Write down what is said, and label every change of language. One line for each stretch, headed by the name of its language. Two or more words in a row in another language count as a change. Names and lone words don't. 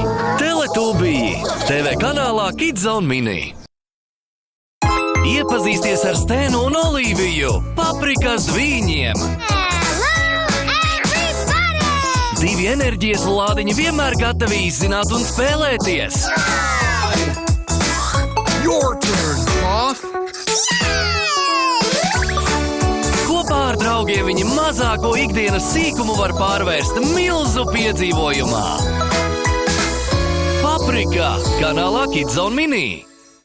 Latvian: Teletubija TV kanālā Kidzone Mini. Iepazīsties ar Stēnu un Olīviju, paprikas vīņiem. Divi enerģijas lādiņi vienmēr gatavi izzināt un spēlēties.
English: Your turn, Moth!
Latvian: Kopā ar draugiem viņi mazāko ikdienas sīkumu var pārvērst milzu piedzīvojumā. Paprika kanālā Kidzone Mini.